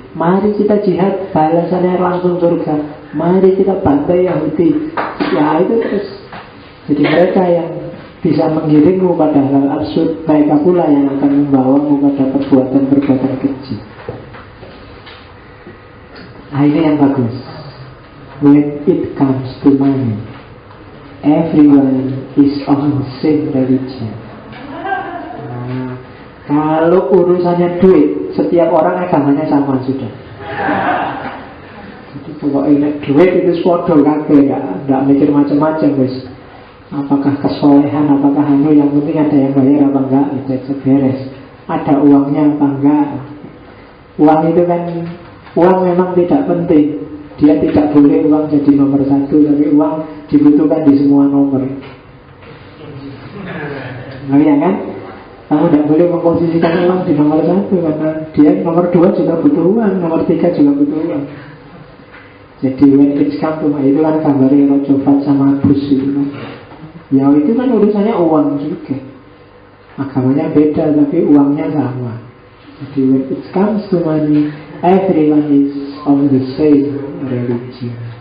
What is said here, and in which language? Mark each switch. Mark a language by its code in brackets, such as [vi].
[id] Mari kita jihad, balasannya langsung surga. Mari kita bantai Yahudi. Ya itu terus. Jadi mereka yang bisa mengiringmu pada hal absurd, mereka pula yang akan membawamu pada perbuatan-perbuatan keji. Nah, ini yang bagus. [en] When it comes to money, everyone is on the same religion. [id] Nah, kalau urusannya duit, setiap orang agamanya sama sudah. Jadi pokoknya duit itu suatu kakek, nggak mikir macam-macam guys. Apakah kesolehan, apakah yang penting ada yang bayar apa enggak, itu beres. Ada uangnya apa enggak. Uang itu kan, uang memang tidak penting. Dia tidak boleh uang jadi nomor satu, tapi uang dibutuhkan di semua nomor. Nah ya kan, kamu tidak boleh memposisikan uang di nomor satu, karena dia nomor 2 juga butuh uang, nomor 3 juga butuh uang. Jadi [en] when it's come to money, [id] itu kan gambarnya Rojovat sama Bus itu kan. Ya itu kan urusannya uang juga. Agamanya beda tapi uangnya sama. Jadi [en] when it comes to money, everyone is of the same religion.